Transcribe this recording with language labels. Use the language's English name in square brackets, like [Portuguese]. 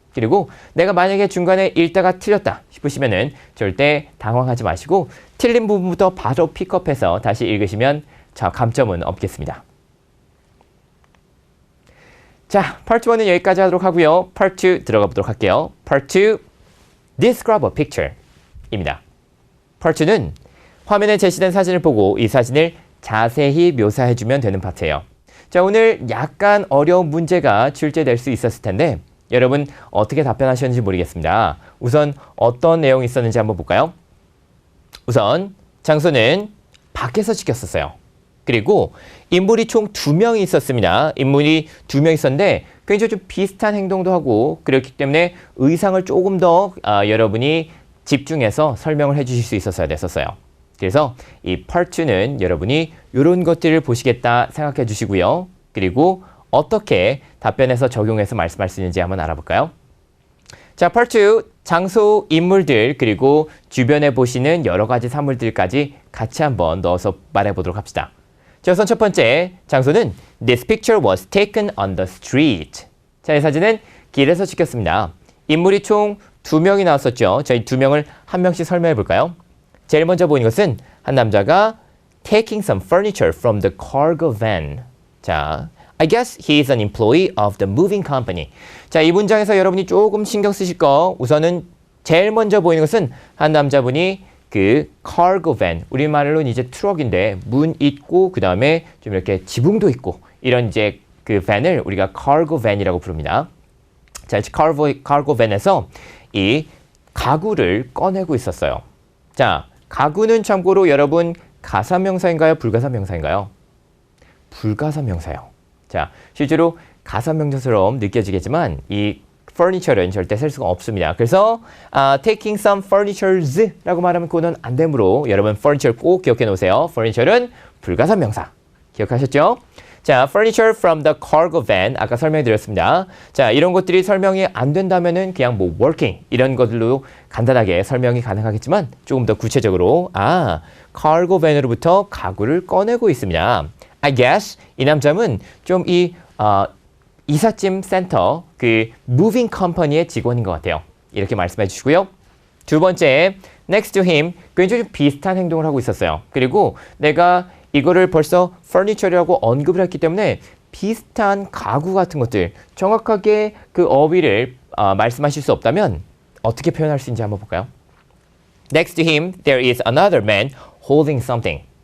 [Korean] 그리고 내가 만약에 중간에 읽다가 틀렸다 싶으시면은 절대 당황하지 마시고 틀린 부분부터 바로 픽업해서 다시 읽으시면 감점은 없겠습니다. 자, 파트 1은 여기까지 하도록 하고요. 파트 2 들어가 보도록 할게요. 파트 2, Describe a picture 입니다. 파트 2는 화면에 제시된 사진을 보고 이 사진을 자세히 묘사해주면 되는 파트예요. 자, 오늘 약간 어려운 문제가 출제될 수 있었을 텐데 여러분 어떻게 답변하셨는지 모르겠습니다. 우선 어떤 내용이 있었는지 한번 볼까요? 우선 장소는 밖에서 찍혔었어요. 그리고 인물이 총 2명이 있었습니다. 인물이 2명 있었는데 굉장히 좀 비슷한 행동도 하고 그렇기 때문에 의상을 조금 더 여러분이 집중해서 설명을 해주실 수 있었어야 됐었어요. 그래서 이 Part 2는 여러분이 이런 것들을 보시겠다 생각해 주시고요. 그리고 어떻게 답변해서 적용해서 말씀할 수 있는지 한번 알아볼까요? 자, Part 2, 장소, 인물들, 그리고 주변에 보시는 여러 가지 사물들까지 같이 한번 넣어서 말해보도록 합시다. 자, 우선 첫 번째 장소는 [English] This picture was taken on the street. [Korean] 자, 이 사진은 길에서 찍혔습니다. 인물이 총 2명이 나왔었죠. 저희 2명을 한 명씩 설명해 볼까요? 제일 먼저 보이는 것은 한 남자가 [English] taking some furniture from the cargo van. [Korean] 자, [English] I guess he is an employee of the moving company. [Korean] 자, 이 문장에서 여러분이 조금 신경 쓰실 거 우선은 제일 먼저 보이는 것은 한 남자분이 그 cargo van, 우리말로는 이제 트럭인데 문 있고 그 다음에 좀 이렇게 지붕도 있고 이런 이제 그 van을 우리가 cargo van이라고 부릅니다. 자, cargo van에서 이 가구를 꺼내고 있었어요. 자, 가구는 참고로 여러분 가사명사인가요? 불가사명사인가요? 불가사명사요. 자, 실제로 가사명사처럼 느껴지겠지만 이 furniture는 절대 쓸 수가 없습니다. 그래서 [English] taking some furnitures [Korean] 라고 말하면 그거는 안 되므로 여러분 furniture 꼭 기억해 놓으세요. furniture는 불가사명사. 기억하셨죠? [English] 자, furniture from the cargo van [Korean] 아까 설명해 드렸습니다. 자, 이런 것들이 설명이 안 된다면은 그냥 뭐 working 이런 것들로 간단하게 설명이 가능하겠지만 조금 더 구체적으로 cargo van으로부터 가구를 꺼내고 있습니다. I guess 이 남자는 좀 이삿짐 센터 그 moving company의 직원인 것 같아요. 이렇게 말씀해 주시고요. 두 번째, [English] next to him [Korean] 굉장히 좀 비슷한 행동을 하고 있었어요. 그리고 내가 이거를 벌써 furniture라고 언급을 했기 때문에 비슷한 가구 같은 것들 정확하게 그 어휘를 말씀하실 수 없다면 어떻게 표현할 수 있는지 한번 볼까요? [English] Next to him, there is another man holding something.